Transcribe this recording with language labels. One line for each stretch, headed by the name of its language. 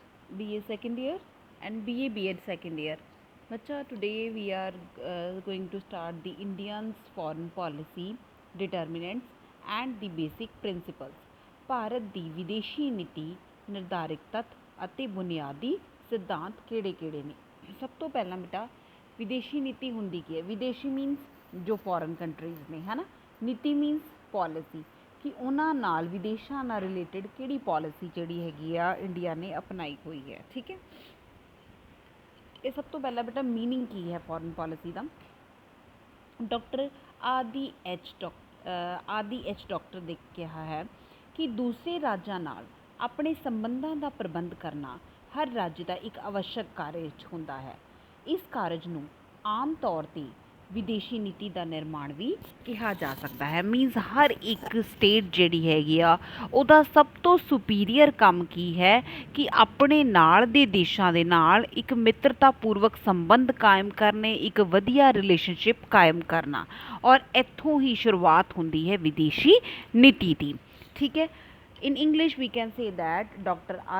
English: BA second year and BA B.Ed second year. Bacha, today we are going to start the Indians foreign policy determinants and the basic principles.
Punjabi: Bharat ਦੀ ਵਿਦੇਸ਼ੀ ਨੀਤੀ ਨਿਰਧਾਰਿਤ ਤੱਤ ਅਤੇ ਬੁਨਿਆਦੀ ਸਿਧਾਂਤ ਕਿਹੜੇ-ਕਿਹੜੇ ਨੇ? ਸਭ ਤੋਂ ਪਹਿਲਾਂ ਬੇਟਾ ਵਿਦੇਸ਼ੀ ਨੀਤੀ ਹੁੰਦੀ ਕੀ ਹੈ? ਵਿਦੇਸ਼ੀ ਮੀਨਸ ਜੋ ਫੋਰਨ ਕੰਟਰੀਜ਼ ਨੇ, ਹੈ ਨਾ। ਨੀਤੀ ਮੀਨਸ ਪੋਲਿਸੀ, ਕਿ ਉਹਨਾਂ ਨਾਲ ਵਿਦੇਸ਼ਾਂ ਨਾਲ ਰਿਲੇਟਡ ਕਿਹੜੀ ਪੋਲਿਸੀ ਜਿਹੜੀ ਹੈਗੀ ਆ ਇੰਡੀਆ ਨੇ ਅਪਣਾਈ ਹੋਈ ਹੈ। ਠੀਕ ਹੈ, ਇਹ ਸਭ ਤੋਂ ਪਹਿਲਾਂ ਬੇਟਾ ਮੀਨਿੰਗ ਕੀ ਹੈ ਫੋਰਨ ਪੋਲਿਸੀ ਦਾ? ਡਾਕਟਰ ਆਦੀ ਐਚ ਡਾਕਟਰ ਨੇ ਕਿਹਾ ਹੈ ਕਿ ਦੂਸਰੇ ਰਾਜਾਂ ਨਾਲ ਆਪਣੇ ਸੰਬੰਧਾਂ ਦਾ ਪ੍ਰਬੰਧ ਕਰਨਾ ਹਰ ਰਾਜ ਦਾ ਇੱਕ ਆਵਸ਼ਕ ਕਾਰਜ ਹੁੰਦਾ ਹੈ। ਇਸ ਕਾਰਜ ਨੂੰ ਆਮ ਤੌਰ 'ਤੇ ਵਿਦੇਸ਼ੀ ਨੀਤੀ ਦਾ ਨਿਰਮਾਣ ਵੀ ਕਿਹਾ ਜਾ ਸਕਦਾ ਹੈ। ਮੀਨਸ ਹਰ ਇੱਕ ਸਟੇਟ ਜਿਹੜੀ ਹੈਗੀ ਆ ਉਹਦਾ ਸਭ ਤੋਂ ਸੁਪੀਰੀਅਰ ਕੰਮ ਕੀ ਹੈ ਕਿ ਆਪਣੇ ਨਾਲ ਦੇ ਦੇਸ਼ਾਂ ਦੇ ਨਾਲ ਇੱਕ ਮਿੱਤਰਤਾਪੂਰਵਕ ਸੰਬੰਧ ਕਾਇਮ ਕਰਨੇ, ਇੱਕ ਵਧੀਆ ਰਿਲੇਸ਼ਨਸ਼ਿਪ ਕਾਇਮ ਕਰਨਾ, ਔਰ ਇੱਥੋਂ ਹੀ ਸ਼ੁਰੂਆਤ ਹੁੰਦੀ ਹੈ ਵਿਦੇਸ਼ੀ ਨੀਤੀ ਦੀ। ਠੀਕ ਹੈ,
English: in English we can say that Dr.